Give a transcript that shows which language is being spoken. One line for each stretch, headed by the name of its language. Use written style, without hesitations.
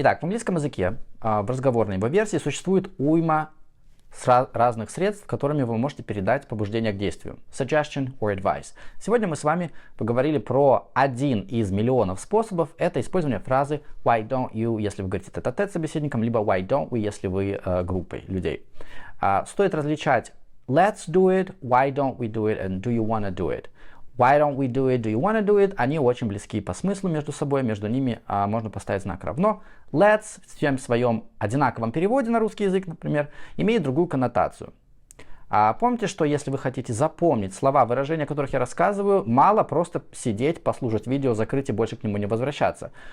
Russian: Итак, в английском языке в разговорной его версии существует уйма разных средств, которыми вы можете передать побуждение к действию.
English: Suggestion or advice.
Russian: Сегодня мы с вами поговорили про один из миллионов способов. Это использование фразы
English: why don't you,
Russian: если вы говорите тет-а-тет с собеседником, либо
English: why don't we,
Russian: если вы группой людей. Стоит различать
English: let's do it, why don't we do it, and do you wanna do it. Why don't we do it, do you wanna do it?
Russian: Они очень близки по смыслу между собой, между ними можно поставить знак равно. Let's в всем своем одинаковом переводе на русский язык, например, имеет другую коннотацию. Помните, что если вы хотите запомнить слова, выражения, о которых я рассказываю, мало просто сидеть, послушать видео, закрыть и больше к нему не возвращаться.